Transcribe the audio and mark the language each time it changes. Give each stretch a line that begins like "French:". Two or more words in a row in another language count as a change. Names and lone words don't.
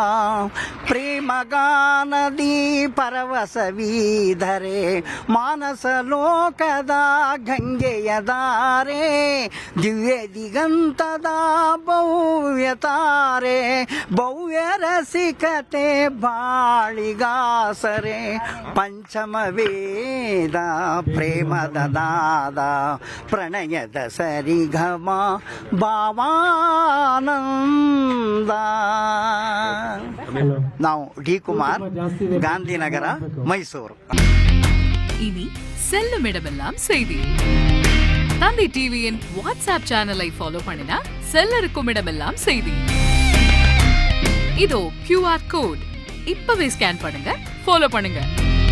Kannada: ಪ್ರೇಮಗಾನದಿ ಪರವಸವೀಧರೆ ಮಾನಸ ಲೋಕದ ಗಂಗೆಯ ದಾರೆ ದಿವ್ಯ ದಿಗಂತದ ಭವ್ಯತಾರೆ ಭವ್ಯ ರಸಿಕತೆ ಬಾಳಿಗಾಸರೆ ಪಂಚಮ ವೇದ ಪ್ರೇಮದ ನಾದ ಪ್ರಣಯದ ಸರಿಗಮ ಭಾವಾನಂದ. ನಾವು ಡಿ ಕುಮಾರ್, ಗಾಂಧಿನಗರ, ಮೈಸೂರು.
Tamil: இனி செல்லும் இடமெல்லாம் செய்தி. தந்தி டிவியின் வாட்ஸ்அப் சேனலை ஃபாலோ பண்ணினா செல்ல இருக்கும் இடமெல்லாம் செய்தி. இதோ QR கோட் இப்பவே ஸ்கேன் பண்ணுங்க, ஃபாலோ பண்ணுங்க.